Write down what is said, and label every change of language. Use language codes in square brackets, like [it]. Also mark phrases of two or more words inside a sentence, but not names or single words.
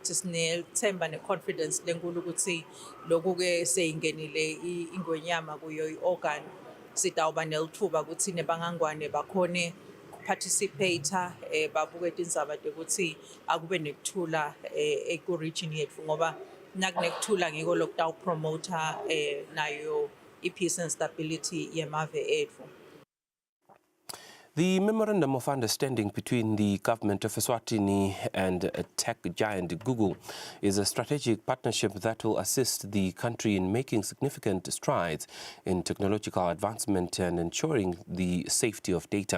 [ss] Sinethemba ne-confidence lenkulu ukuthi lokhu ke seyingenile iNgwenyama kuyo i-organ sitawuba nelithuba ukuthi nebangangwane bakhone participate babuke tindzaba tekuthi akube nekuthula eku-region yetfu ngoba nakunekuthula ngiko lokutawupromota nayo i- [en] peace and stability [ss] yemave etfu. [en] The Memorandum of Understanding between the government of Eswatini and tech giant Google is a strategic partnership that will assist the country in making significant strides in technological advancement and ensuring the safety of data.